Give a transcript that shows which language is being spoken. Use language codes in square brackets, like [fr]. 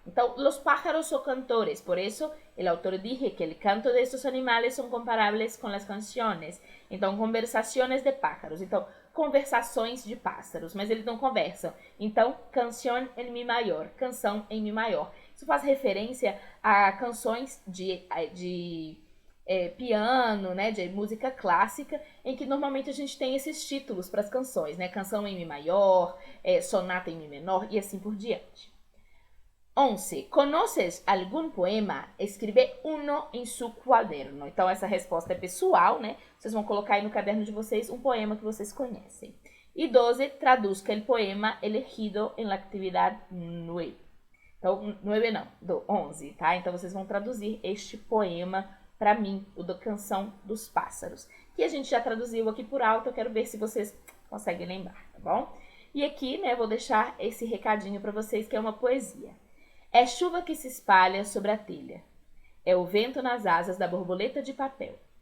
[pt] Então, [es] los pájaros son cantores, por eso el autor dije que el canto de estos animales son comparables con las canciones. Então, conversaciones de pájaros. Então, [pt] conversações de pássaros, mas eles não conversam. Então, [es] canción [pt] em mi maior, canção em mi maior. Isso faz referência a canções de piano, né, de música clássica, em que normalmente a gente tem esses títulos para as canções, né, canção em mi maior, sonata em mi menor e assim por diante. 11. [es] ¿Conoces [pt] algum [es] poema? [pt] Escreve [es] uno em su cuaderno. [pt] Então, essa resposta é pessoal, né? Vocês vão colocar aí no caderno de vocês um poema que vocês conhecem. E 12. [es] Traduzca el poema elegido en la actividad 9. [pt] Então, 9 não, do 11, tá? Então, vocês vão traduzir este poema para mim, o da Canção dos Pássaros, que a gente já traduziu aqui por alto. Eu quero ver se vocês conseguem lembrar, tá bom? E aqui, né, vou deixar esse recadinho para vocês, que é uma poesia. É chuva que se espalha sobre a telha. É o vento nas asas da borboleta de papel.